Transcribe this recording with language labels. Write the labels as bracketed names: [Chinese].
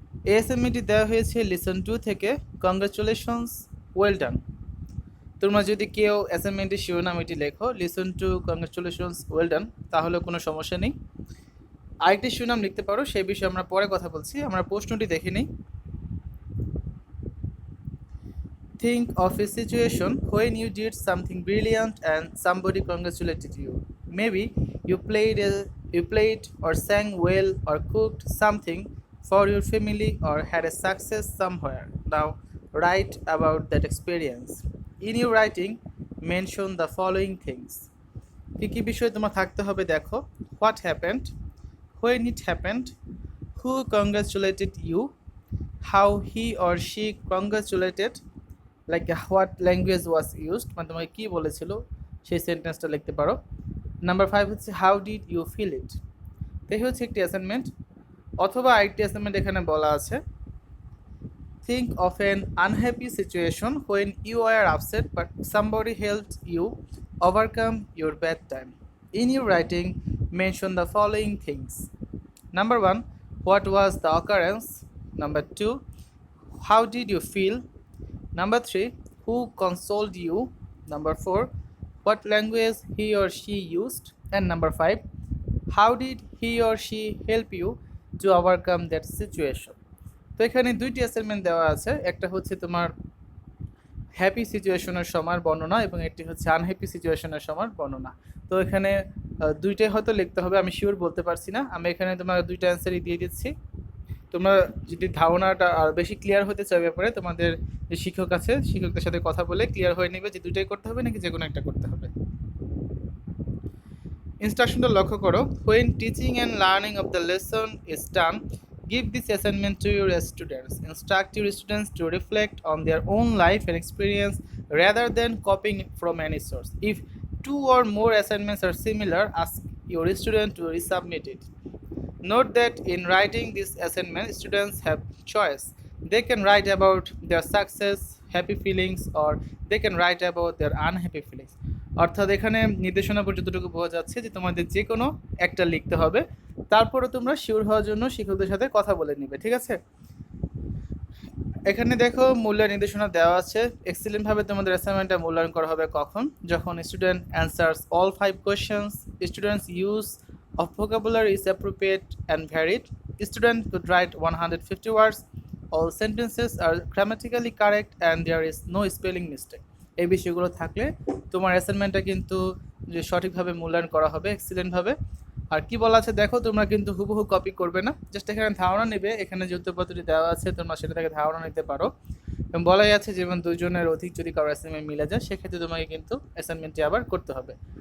[Bangla] এই অ্যাসাইনমেন্টটি দেওয়া হয়েছে লিসন 2 থেকে। Congratulations, well done. তোমরা যদি কেউ অ্যাসাইনমেন্টের শিরোনাম এটি লেখো, listen to, congratulations, well done, তাহলে কোনো সমস্যা নেই। আরেকটি শিরোনাম লিখতে পারো, সেই বিষয়ে আমরা পরে কথা বলছি। আমরা প্রশ্নটি দেখে নিই। [English] Think of a situation when you did something brilliant and somebody congratulated you. Maybe you played or sang well or cooked something for your family or had a success somewhere. Now write about that experience. In your writing, mention the following things. [Bangla] কী কী বিষয় তোমার থাকতে হবে দেখো। [English] What happened, when it happened, who congratulated you, how he or she congratulated, like what language was used, [Bangla] মানে তোমাকে কী বলেছিল সেই সেন্টেন্সটা লিখতে পারো। [English] Number 5 হচ্ছে how did you feel it. [Bangla] এই হচ্ছে একটি অ্যাসাইনমেন্ট। অথবা আরেকটি অ্যাসাইনমেন্ট এখানে বলা আছে, [English] Think of an unhappy situation when you are upset but somebody helped you overcome your bad time. In your writing mention the following things. Number 1, what was the occurrence. Number 2, how did you feel. Number 3, who consoled you? Number 4, what language he or she used? And number 5, how did he or she help you to overcome that situation? [Bangla] তো এখানে দুইটি assignment দেওয়া আছে, একটা হচ্ছে তোমার happy সিচুয়েশনের সময়ের বর্ণনা এবং একটি হচ্ছে আনহ্যাপি সিচুয়েশনের সময়ের বর্ণনা। তো এখানে দুইটাই হয়তো লিখতে হবে, আমি শিওর বলতে পারছি না। আমি এখানে তোমার দুইটা অ্যান্সারই দিয়ে দিচ্ছি। তোমরা যদি ধারণাটা আর বেশি ক্লিয়ার হতে চাও ব্যাপারে, তোমাদের যে শিক্ষক আছে শিক্ষকদের সাথে কথা বলে ক্লিয়ার হয়ে নেবে যে দুইটাই করতে হবে নাকি যে কোনো একটা করতে হবে। ইনস্ট্রাকশনটা লক্ষ্য করো। [English] When teaching and learning of the lesson is done, give this assignment to your students. Instruct your students to reflect on their own life and experience rather than copying from any source. If two or more assignments are similar, ask your student to resubmit it. Note that in writing this assignment, students have choice. They can write about their success, happy feelings, or they can write about their unhappy feelings. [Bangla] অর্থাৎ এখানে নির্দেশনা যতটুকু বোঝা যাচ্ছে যে তোমাদের যে কোনো একটা লিখতে হবে, তারপরে তোমরা শিওর হওয়ার জন্য শিক্ষকদের সাথে কথা বলে নিবে, ঠিক আছে? এখানে দেখো মূল্যায়ন নির্দেশনা দেওয়া আছে। এক্সিলেন্টভাবে তোমাদের অ্যাসাইনমেন্টটা মূল্যায়ন করা হবে কখন? যখন [English] Student answers all 5 questions, students use of vocabulary is appropriate and varied, student could write 150 words, all sentences are grammatically correct and there is no spelling mistake. [Bangla] এই বিষয়গুলো থাকলে তোমার অ্যাসাইনমেন্টটা কিন্তু যে সঠিকভাবে মূল্যায়ন করা হবে, এক্সিলেন্টভাবে। আর কি বলা আছে দেখো, তোমরা কিন্তু হুবহু কপি করবে না, জাস্ট এখানে ধারণা নেবে। এখানে যে উত্তরপত্রটি দেওয়া আছে তোমরা সেটা থেকে ধারণা নিতে পারো। এবং বলাই আছে যেমন দুজনের অধিক যদি কারো অ্যাসাইনমেন্ট মিলে যায়, সেক্ষেত্রে তোমাকে কিন্তু অ্যাসাইনমেন্টটি আবার করতে হবে।